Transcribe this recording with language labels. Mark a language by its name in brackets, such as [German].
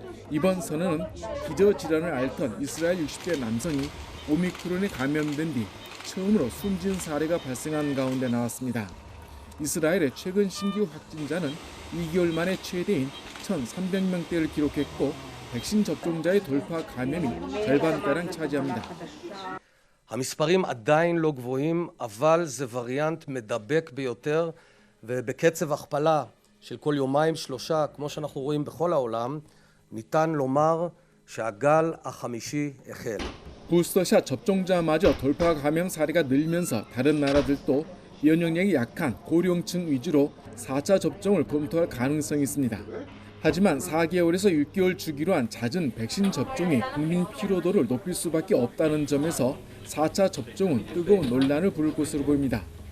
[Korean] 이번 선언은 기저질환을 앓던 이스라엘 60대 남성이 오미크론에 감염된 뒤 처음으로 숨진 사례가 발생한 가운데 나왔습니다. 이스라엘의 최근 신규 확진자는 2개월 만에 최대인 1,300명대를 기록했고 백신 접종자의 돌파 감염이 절반가량 차지합니다. [Hebrew] המספרים עדיין לא גבוהים, אבל זה וריאנט מדבק ביותר, ובקצב הכפלה של כל יומיים שלושה, כמו שאנחנו רואים בכל העולם, ניתן לומר שהגל החמישי החל. [Korean] 부스터샷 접종자마저 돌파 감염 사례가 늘면서 다른 나라들도 면역력이 약한 고령층 위주로 4차 접종을 검토할 가능성이 있습니다. 하지만 4개월에서 6개월 주기로 한 잦은 백신 접종이 국민 피로도를 높일 수밖에 없다는 점에서 4차 접종은 뜨거운 논란을 부를 것으로 보입니다.